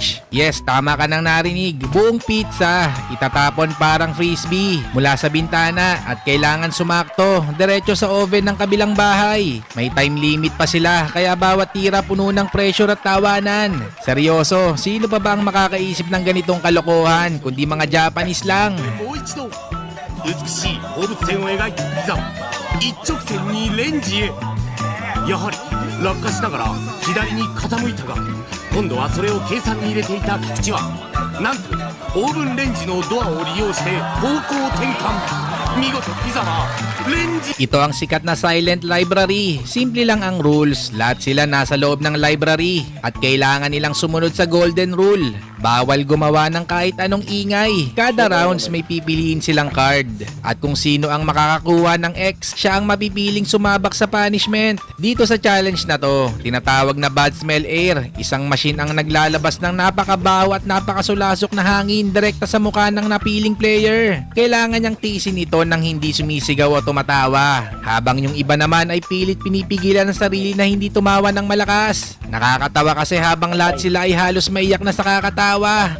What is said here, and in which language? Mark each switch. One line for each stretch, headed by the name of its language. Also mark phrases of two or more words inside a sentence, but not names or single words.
Filipino: Yes, tama ka nang narinig, buong pizza, itatapon parang frisbee mula sa bintana at kailangan sumakto, diretso sa oven ng kabilang bahay. May time limit pa sila, kaya bawat tira puno ng pressure at tawanan. Seryoso, sino pa ba ang makakaisip ng ganitong kalokohan kundi mga Japanese lang?
Japanese: 美しい放物線を描いたピザを一直線にレンジへやはり落下しながら左に傾いたが今度はそれを計算に入れていた菊池はなんとオーブンレンジのドアを利用して方向転換見事ピザはレンジ
Filipino: Ito ang sikat na silent library. Simple lang ang rules. Lahat sila nasa loob ng library at kailangan nilang sumunod sa
English: golden rule.
Filipino: Bawal gumawa ng kahit anong ingay. Kada rounds may pipiliin silang card. At kung sino ang makakakuha ng X, siya ang mapipiling sumabak sa punishment. Dito sa challenge na to, tinatawag na
English: bad smell air.
Filipino: Isang machine ang naglalabas ng napakabaho at napakasulasok na hangin direkta sa mukha ng napiling player. Kailangan niyang tiisin ito nang hindi sumisigaw o tumatawa. Habang yung iba naman ay pilit pinipigilan ang sarili na hindi tumawa ng malakas. Nakakatawa kasi habang lahat sila ay halos maiyak na sa kakatawa.